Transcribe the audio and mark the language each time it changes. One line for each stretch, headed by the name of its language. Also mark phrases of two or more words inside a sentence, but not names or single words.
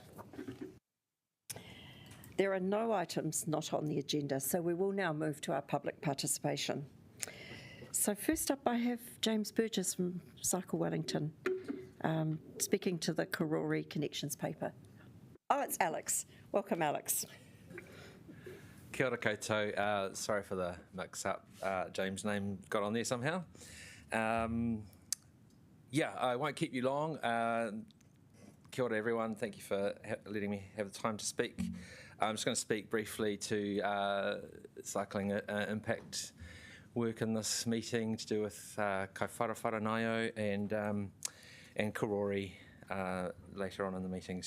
English: There are no items not on the agenda, so we will now move to our public participation. So first up, I have James Burgess from Cycle Wellington, speaking to the Karori Connections paper. Oh, it's Alex. Welcome, Alex.
Māori: Kia ora koutou.
English: Sorry for the mix-up. James' name got on there somehow. I won't keep you long.
Māori: Kia ora
English: everyone, thank you for letting me have the time to speak. I'm just going to speak briefly to cycling impact work in this meeting to do with kai wharawharanaio and Karori later on in the meeting.